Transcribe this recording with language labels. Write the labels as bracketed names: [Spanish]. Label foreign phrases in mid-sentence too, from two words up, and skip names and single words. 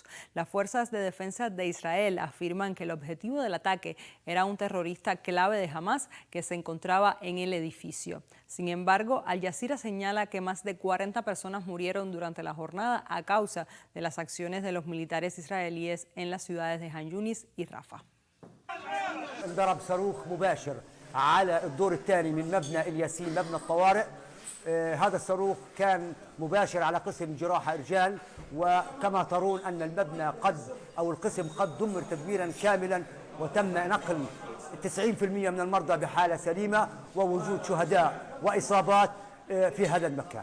[Spanish] Las fuerzas de defensa de Israel afirman que el objetivo del ataque era un terrorista clave de Hamas que se encontraba en el edificio. Sin embargo, Al Jazeera señala que más de 40 personas murieron durante la jornada a causa de las acciones de los militares israelíes en las ciudades de Han Yunis y Rafah. [Arabic] انضرب صاروخ مباشر على الدور الثاني من مبنى الياسين مبنى الطوارئ. هذا الصاروخ كان مباشر على قسم جراحة رجال، وكما ترون أن المبنى القسم قد دمر تدميرا كاملا، وتم نقل 90% من المرضى بحالة سليمة ووجود شهداء وإصابات في هذا المكان.